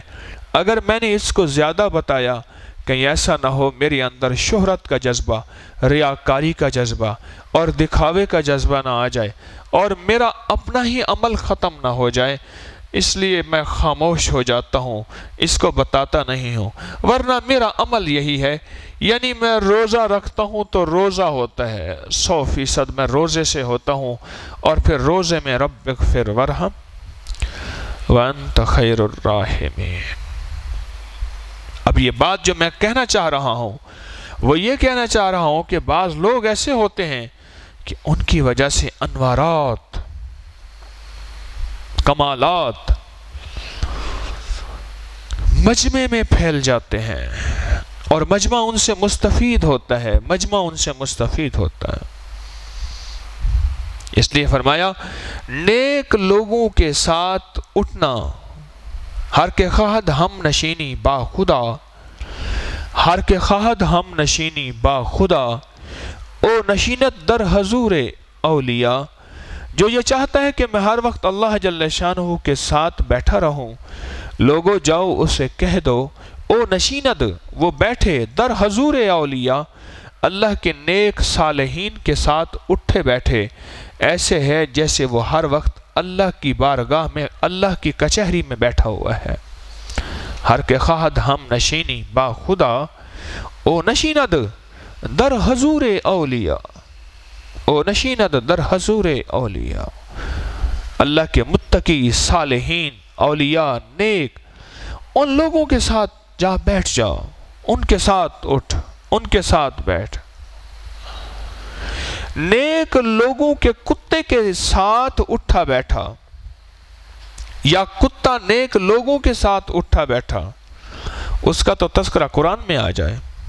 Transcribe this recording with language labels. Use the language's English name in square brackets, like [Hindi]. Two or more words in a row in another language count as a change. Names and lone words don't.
[Urdu] اگر میں نے اس کو زیادہ بتایا کہیں ایسا نہ ہو میرے اندر شہرت کا جذبہ، ریاکاری کا جذبہ اور دکھاوے کا جذبہ نہ آ جائے، اور میرا اپنا ہی عمل ختم نہ ہو جائے، اس لیے میں خاموش ہو جاتا ہوں، اس کو بتاتا نہیں ہوں۔ ورنہ میرا عمل یہی ہے، یعنی میں روزہ رکھتا ہوں تو روزہ ہوتا ہے، 100% میں روزے سے ہوتا ہوں، اور پھر روزے میں [Arabic] رب اغفر ورحم وانت خیر الراحمین۔ [Urdu] اب یہ بات جو میں کہنا چاہ رہا ہوں وہ یہ کہنا چاہ رہا ہوں کہ بعض لوگ ایسے ہوتے ہیں کہ ان کی وجہ سے انوارات، کمالات مجمع میں پھیل جاتے ہیں، اور مجمع ان سے مستفید ہوتا ہے، اس لیے فرمایا نیک لوگوں کے ساتھ اٹھنا، [Persian] ہر کے خواہد ہم نشینی با خدا، ہر کے خواہد ہم نشینی با خدا، او نشینت در حضور اولیاء، [Urdu] جو یہ چاہتا ہے کہ میں ہر وقت اللہ جل شانہ کے ساتھ بیٹھا رہوں، لوگو جاؤ اسے کہہ دو، [Persian] او نشیند [Urdu] وہ بیٹھے [Persian] در حضور اولیاء، [Urdu] اللہ کے نیک صالحین کے ساتھ اٹھے بیٹھے، ایسے ہے جیسے وہ ہر وقت اللہ کی بارگاہ میں، اللہ کی کچہری میں بیٹھا ہوا ہے۔ [Persian] ہر کے خواہد ہم نشینی با خدا، او نشیند در حضور اولیاء، او نشیند در حضور اولیاء، [Urdu] اللہ کے متقی صالحین اولیاء نیک، ان لوگوں کے ساتھ جا بیٹھ جا، ان کے ساتھ اٹھ، ان کے ساتھ بیٹھ۔ نیک لوگوں کے کتے کے ساتھ اٹھا بیٹھا، یا کتا نیک لوگوں کے ساتھ اٹھا بیٹھا، اس کا تو تذکرہ قرآن میں آ جائے۔